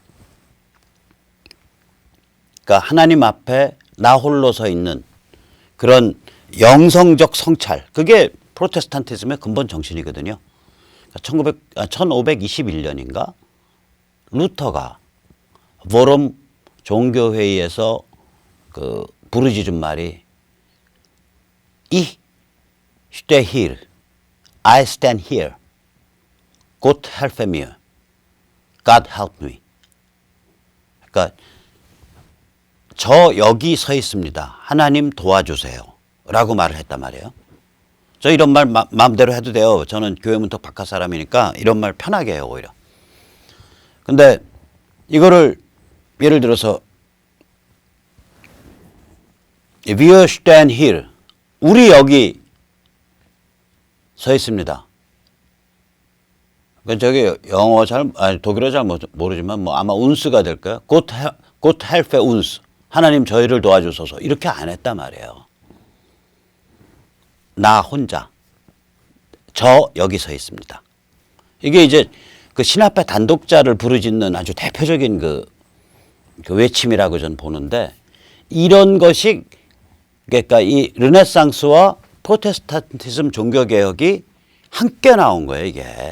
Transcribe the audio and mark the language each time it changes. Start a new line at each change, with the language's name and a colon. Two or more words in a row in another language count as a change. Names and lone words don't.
Korean: 그러니까 하나님 앞에 나 홀로 서 있는 그런 영성적 성찰. 그게 프로테스탄티즘의 근본 정신이거든요. 1521년인가 루터가 포럼 종교회의에서 그 부르짖은 말이
German: Ich stehe hier,
English: I stand here,
German: Gott helfe mir,
English: God help me.
Korean: 그러니까 저 여기 서 있습니다. 하나님 도와주세요. 라고 말을 했단 말이에요. 저 이런 말 마음대로 해도 돼요. 저는 교회 문턱 바깥 사람이니까 이런 말 편하게 해요, 오히려. 근데 이거를 예를 들어서
English: We stand here.
Korean: 우리 여기 서 있습니다. 저기 영어 독일어 잘 모르지만 뭐 아마 운스가 될 거예요.
German: Gott helfe uns.
Korean: 하나님 저희를 도와주소서. 이렇게 안 했단 말이에요. 나 혼자. 저 여기 서 있습니다. 이게 이제 그 신학파 단독자를 부르짖는 아주 대표적인 그 외침이라고 저는 보는데 이런 것이 그러니까 이 르네상스와 프로테스탄티즘 종교개혁이 함께 나온 거예요, 이게.